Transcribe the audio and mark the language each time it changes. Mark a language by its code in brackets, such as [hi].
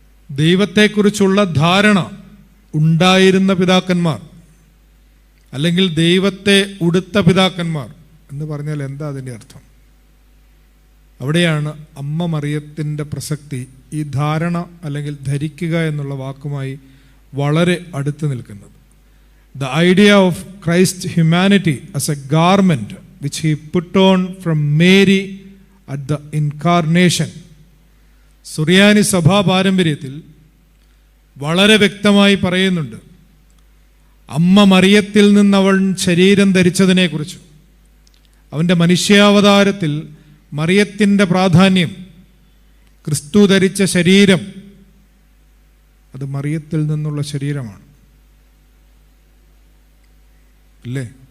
[ml] ദൈവത്തെക്കുറിച്ചുള്ള ധാരണ ഉണ്ടായിരുന്ന പിതാക്കന്മാർ, അല്ലെങ്കിൽ ദൈവത്തെ ഉടുത്ത പിതാക്കന്മാർ, എന്ന് പറഞ്ഞാൽ എന്താ അതിൻ്റെ അർത്ഥം? അവിടെയാണ് അമ്മ മറിയത്തിൻ്റെ പ്രസക്തി ഈ ധാരണ അല്ലെങ്കിൽ ധരിക്കുക എന്നുള്ള വാക്കുമായി വളരെ അടുത്ത് നിൽക്കുന്നത്. [en] The idea of Christ's humanity as a garment which he put on from Mary at the incarnation. [ml] സുറിയാനി സഭാ പാരമ്പര്യത്തിൽ വളരെ വ്യക്തമായി പറയുന്നുണ്ട് അമ്മ മറിയത്തിൽ നിന്ന് അവൻ ശരീരം ധരിച്ചതിനെക്കുറിച്ച്. അവൻ്റെ മനുഷ്യാവതാരത്തിൽ മറിയത്തിൻ്റെ പ്രാധാന്യം, ക്രിസ്തു ധരിച്ച ശരീരം അത് മറിയത്തിൽ നിന്നുള്ള ശരീരമാണ് അല്ലേ?